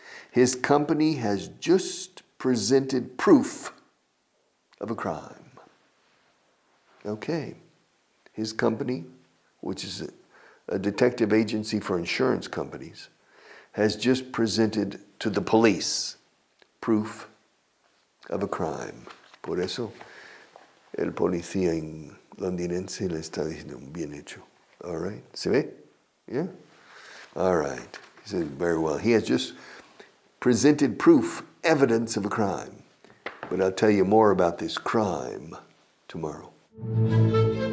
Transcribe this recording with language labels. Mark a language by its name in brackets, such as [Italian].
[English] His company has just presented proof of a crime. Okay. His company, which is a detective agency for insurance companies, has just presented to the police proof of a crime. [Spanish] Por eso, el policía londinense le está diciendo bien hecho. [English] All right. [Spanish] ¿Se ve? [English] Yeah? All right. He said very well. He has just presented proof, evidence of a crime. But I'll tell you more about this crime tomorrow.